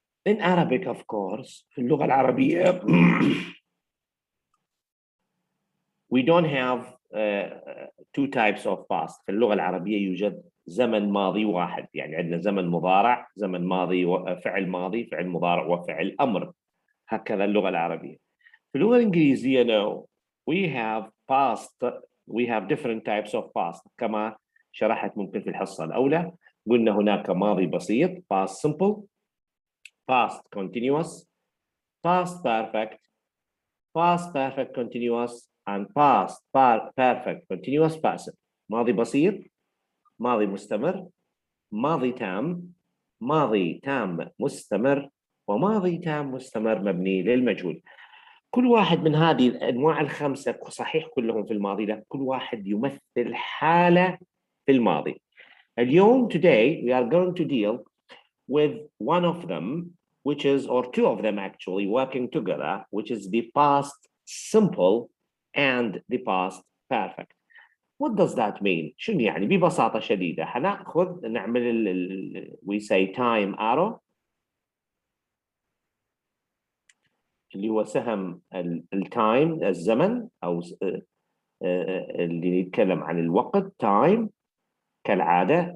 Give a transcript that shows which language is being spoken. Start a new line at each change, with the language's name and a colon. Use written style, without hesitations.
English: In Arabic, of course,
Arabic: في اللغة العربية,
English: we don't have two types of past.
Arabic: في اللغة العربية يوجد زمن ماضي واحد، يعني عندنا زمن مضارع، زمن ماضي فعل ماضي، فعل مضارع وفعل أمر. هكذا اللغة العربية. في اللغة الإنجليزية
English: no, we have past, we have different types of past.
Arabic: كما شرحت ممكن في الحصة الأولى، قلنا هناك ماضي بسيط
English: past simple, past continuous, past perfect continuous, and past perfect continuous passive.
Arabic: ماضي بسيط، ماضي مستمر، ماضي تام، ماضي تام مستمر، وماضي تام مستمر مبني للمجهول. كل واحد من هذه الأنواع الخمسة صحيح كلهم في الماضي، لكن كل واحد يمثل حالة في الماضي.
English: اليوم today we are going to deal with one of them, which is, or two of them actually, working together, which is the past simple and the past perfect. What does that mean?
Arabic: شنو يعني؟ ببساطة شديدة هنأخذ نعمل
English: we say time arrow
Arabic: اللي هو سهم التايم الزمن أو اللي يتكلم عن الوقت time كالعادة.